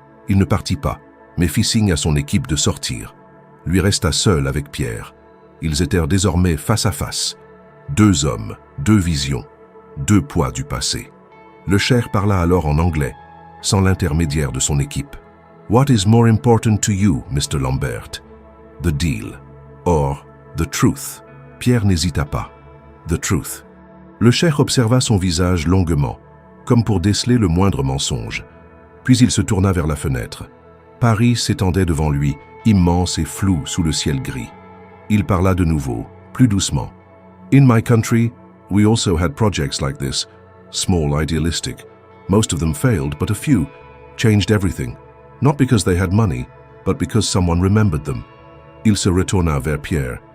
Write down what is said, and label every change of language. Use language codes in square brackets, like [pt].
[fr] Il ne partit pas, mais fit signe à son équipe de sortir. Lui resta seul avec Pierre. Ils étaient désormais face à face. 2 hommes, 2 visions, 2 poids du passé. Le Cher parla alors en anglais, sans l'intermédiaire de son équipe. [en] « What is more important to you, Mr. Lambert? The deal, or the truth ?» [fr] Pierre n'hésita pas. [en] « The truth ». [fr] Le Cher observa son visage longuement, comme pour déceler le moindre mensonge. Puis il se tourna vers la fenêtre. Paris s'étendait devant lui, immense et flou sous le ciel gris. Il parla de nouveau, plus doucement. [en] « In my country, we also had projects like this, small, idealistic. Most of them failed, but a few changed everything. Not because they had money, but because someone remembered them. » [fr] Il se retourna vers Pierre.